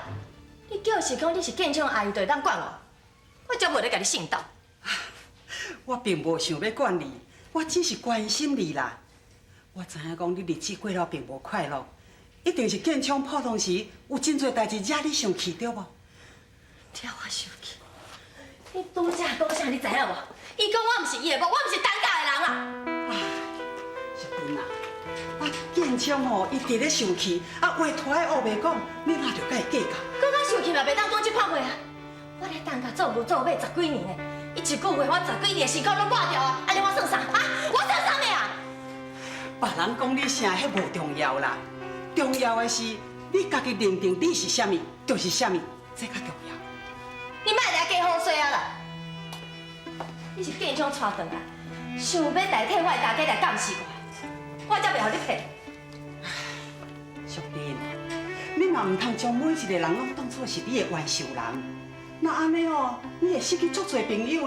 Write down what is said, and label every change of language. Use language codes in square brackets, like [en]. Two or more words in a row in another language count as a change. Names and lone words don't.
[nan] 你叫是讲你是建昌阿姨，就会当管我，我才袂咧甲你信道。我并无想要管你，我只是关心你啦。我知影讲你日子过了并无快乐，一定是建昌破洞时有真侪代志惹你生气，对无？惹我生气！你拄则讲啥？你知影无？伊讲我毋是伊的某，我毋是陈家的人啦。淑萍啊，建昌吼，伊直咧生气，话拖在后袂讲，你哪着甲伊计较？搁较生气嘛，袂当讲这款话啊！我咧陈家做牛做马10几年呢，伊一句话我10几年的辛苦拢挂掉啊！安尼我算啥啊？我算啥物啊？别人讲你啥，迄无重要啦，重要的是你家己认定你是啥物，就是啥物，这较重要。你莫来加好衰啊啦！你是建昌带回来，想要代替我的大家来监视我，我才袂互你骗。淑萍，你嘛唔通将每一个人拢当作是你的冤仇人，那安尼哦，你会失去足侪朋友呢。